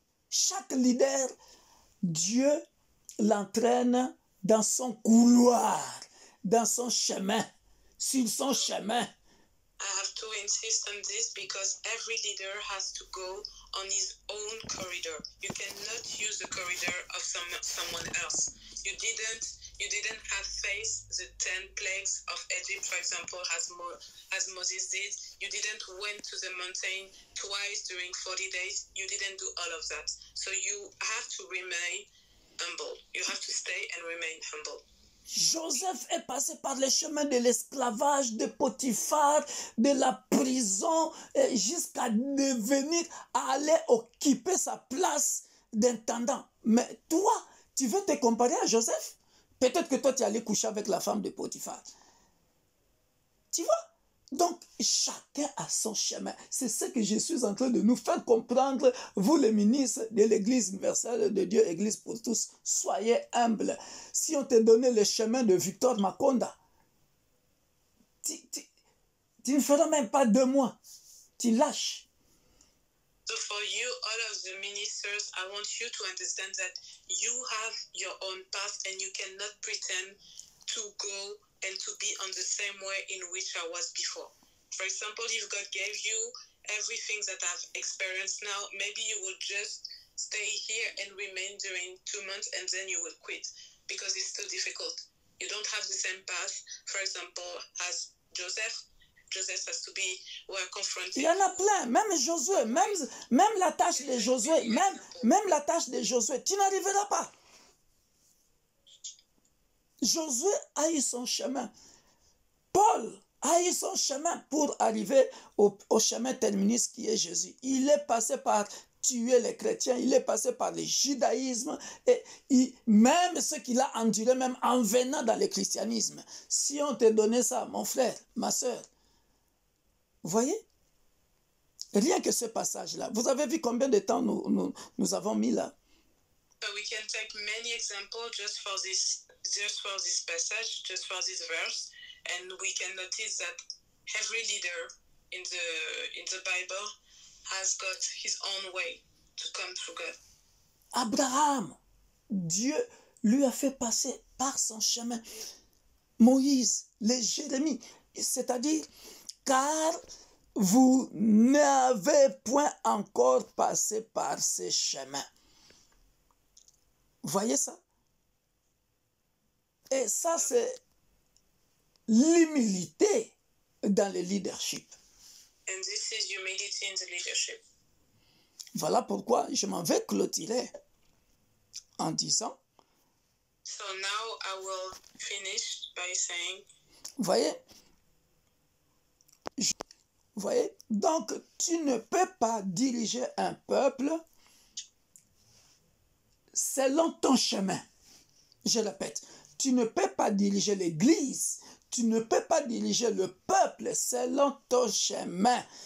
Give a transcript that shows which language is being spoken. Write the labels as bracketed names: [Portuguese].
[French] Chaque leader, Dieu l'entraîne dans son couloir, dans son chemin, sur son chemin. [English] I have to insist on this because every leader has to go on his own corridor. corridor. You cannot use the corridor of someone else. You didn't have faced the 10 plagues of Egypt, for example, as Moses did. You didn't went to the mountain twice during 40 days. You didn't do all of that. So you have to remain humble. You have to stay and remain humble. [French] Joseph est passé par les chemins de l'esclavage, de Potiphar, de la prison, jusqu'à devenir, à aller occuper sa place d'intendant. Mais toi, tu veux te comparer à Joseph? Peut-être que toi, tu allais coucher avec la femme de Potiphar. Tu vois? Donc, chacun a son chemin. C'est ce que je suis en train de nous faire comprendre, vous les ministres de l'Église universelle de Dieu, Église pour tous. Soyez humbles. Si on te donnait le chemin de Victor Makonda, tu ne feras même pas 2 mois. Tu lâches. [English] So for you, all of the ministers, I want you to understand that you have your own path and you cannot pretend to go and to be on the same way in which I was before. For example, if God gave you everything that I've experienced now, maybe you will just stay here and remain during 2 months and then you will quit because it's too difficult. You don't have the same path, for example, as Joseph. Joseph has to be confronted. [French] Il y en a plein, même Josué, même la tâche de Josué, même la tâche de Josué, tu n'arriveras pas. Josué a eu son chemin. Paul a eu son chemin pour arriver au chemin terminus qui est Jésus. Il est passé par tuer les chrétiens, il est passé par le judaïsme et même ce qu'il a enduré, même en venant dans le christianisme. Si on te donnait ça, mon frère, ma soeur, vous voyez? Rien que ce passage-là. Vous avez vu combien de temps nous avons mis là? [English] So we can take many examples just for this passage, just for this verse, and we can notice that every leader in the Bible has got his own way to come through God. [French] Abraham, Dieu lui a fait passer par son chemin. Moïse, les Jérémie, c'est-à-dire, car vous n'avez point encore passé par ces chemins. Voyez ça? Et ça, c'est l'humilité dans le leadership. [English] And this is humility in the leadership. [French] Voilà pourquoi je m'en vais clôturer en disant. [English] So now I will finish by saying. [French] Voyez, donc tu ne peux pas diriger un peuple selon ton chemin. Je répète, tu ne peux pas diriger l'Église, tu ne peux pas diriger le peuple selon ton chemin.